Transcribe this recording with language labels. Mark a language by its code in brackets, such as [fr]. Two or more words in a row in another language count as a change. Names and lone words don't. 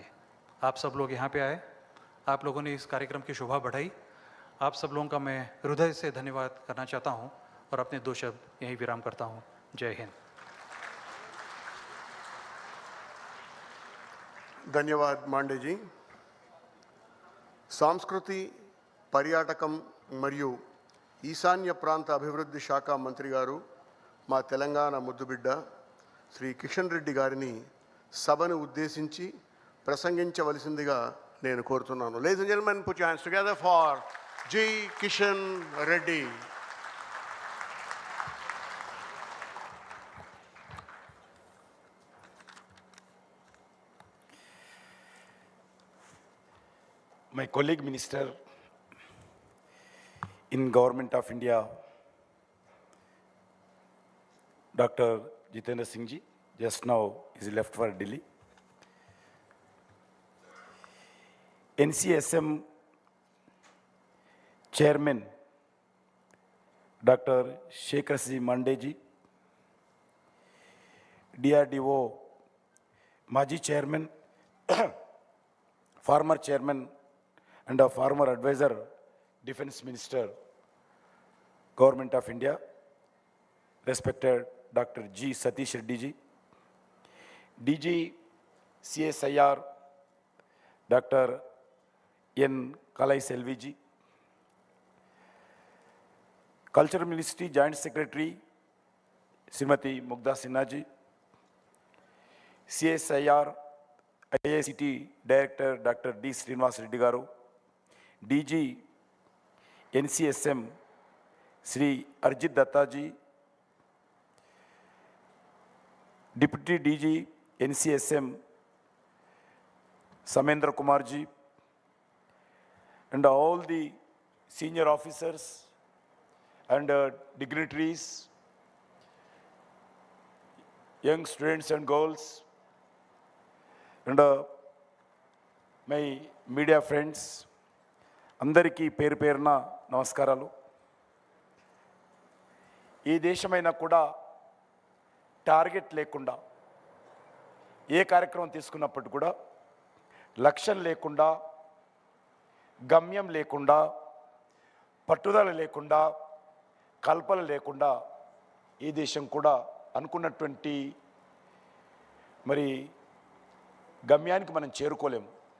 [hi] आप सब लोग यहाँ पे आए, आप लोगों ने इस कार्यक्रम की शोभा बढ़ाई। आप सब लोगों का मैं हृदय से धन्यवाद करना चाहता हूँ, और अपने 2 शब्द यहीं विराम करता हूँ। जय हिंद। धन्यवाद मांडे जी। [te] సంస్కృతి, పర్యాటకం మరియు ఈశాన్య ప్రాంత అభివృద్ధి శాఖ మంత్రి గారు, మా తెలంగాణ ముద్దుబిడ్డ శ్రీ కిషన్ రెడ్డి గారిని సభను ఉద్దేశించి ప్రసంగించవలసిందిగా నేను కోరుతున్నాను. [en] Ladies and gentlemen, put your hands together for G. Kishan Reddy. My colleague minister in Government of India, Dr. Jitendra Singh ji, just now is left for Delhi. NCSM Chairman, Dr. Shekhar C. Mande ji, DRDO Maji Chairman, former Chairman and a former advisor, Defense Minister, Government of India, respected Dr. G. Satish Reddy ji, DG CSIR, Dr. N. Kalai Selvi ji, Culture Ministry Joint Secretary, Srimati Mugdha Sinha ji, CSIR-IICT Director, Dr. D. Srinivas Reddy garu, DG NCSM Sri Arjit Datta ji, Deputy DG NCSM Samendra Kumar ji, and all the senior officers and dignitaries, young students and girls, and my media friends, [te] అందరికీ పేరు పేరున నమస్కారాలు. ఈ దేశమైనా కూడా టార్గెట్ లేకుండా ఏ కార్యక్రమం తీసుకున్నప్పటికీ కూడా లక్ష్యం లేకుండా, గమ్యం లేకుండా, పట్టుదల లేకుండా, కల్పన లేకుండా ఈ దేశం కూడా అనుకున్నటువంటి మరి గమ్యానికి మనం చేరుకోలేము.